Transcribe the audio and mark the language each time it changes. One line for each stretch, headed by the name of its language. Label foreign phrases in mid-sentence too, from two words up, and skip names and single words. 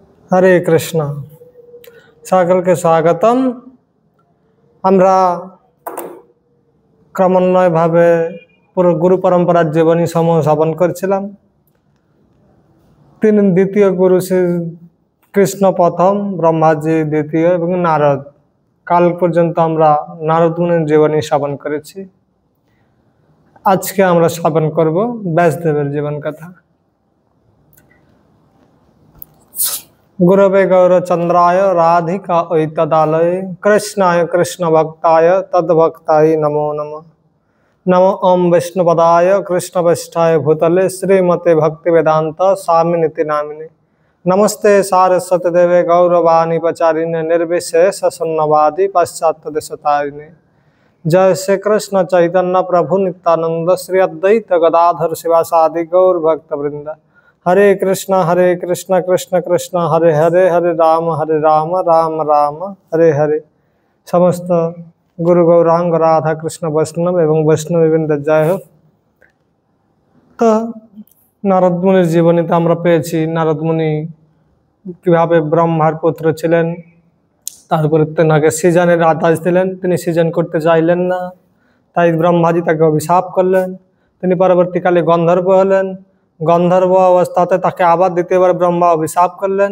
Bangla: হরে কৃষ্ণা সকলকে স্বাগতম। আমরা ক্রমান্বয়ভাবে পুরো গুরু পরম্পরার জীবনী সমূহ শ্রবণ করছিলাম। তিন দ্বিতীয় গুরু শ্রী কৃষ্ণ প্রথম, ব্রহ্মাজি দ্বিতীয় এবং নারদ। কাল পর্যন্ত আমরা নারদ মুনির জীবনী শ্রবণ করেছি। আজকে আমরা শ্রবণ করব ব্যাসদেবের জীবন কথা।
Sanskrit: गुरवे गौरचंद्राय राधिका ऐतदालय कृष्णाय कृष्ण भक्ताय तद्भक्ताय नमो नमः। नमो ओम विष्णुपदाय कृष्ण वैष्ठाय भूतले श्रीमते भक्ति वेदांत स्वामिनिति नामिने। नमस्ते सारस्वती देवे गौरवाणी पचारिणे निर्विशेष शून्यवादी पाश्चात्य देशतारिणे। जय श्री कृष्ण चैतन्य प्रभु नित्यानंद श्री अद्वैत गदाधर शिवासादि गौर भक्त वृंद। हरे कृष्ण कृष्ण कृष्ण हरे हरे हरे राम राम राम हरे हरे। समस्त गुरु गौरांग राधा कृष्ण वैष्णव एवं वैष्णववृंद जय हो।
Bangla: তো নারদ মুনির জীবনীতে আমরা পেয়েছি নারদ মুনি কিভাবে ব্রহ্মার পুত্র ছিলেন, তারপরে তেনাকে সৃজনের আদেশ দিলেন, তিনি সৃজন করতে চাইলেন না, তাই ব্রহ্মাজি তাকে অভিশাপ করলেন। তিনি পরবর্তীকালে গন্ধর্ব হলেন। গন্ধর্ব অবস্থাতে তাকে আবার দ্বিতীয়বার ব্রহ্মা অভিশাপ করলেন।